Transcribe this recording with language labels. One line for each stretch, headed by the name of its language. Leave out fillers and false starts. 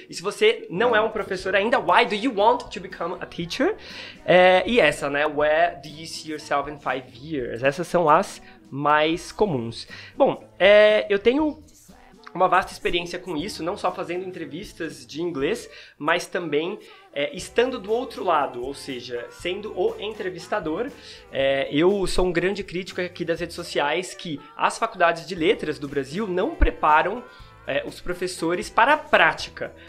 Portuguese: E se você não é um professor ainda,
English: why do you want to become a teacher?
Portuguese: E essa, né?
English: Where do you see yourself in 5 years?
Portuguese: Essas são as mais comuns. Bom, eu tenho uma vasta experiência com isso, não só fazendo entrevistas de inglês, mas também estando do outro lado, ou seja, sendo o entrevistador. Eu sou um grande crítico aqui das redes sociais que as faculdades de letras do Brasil não preparam os professores para a prática.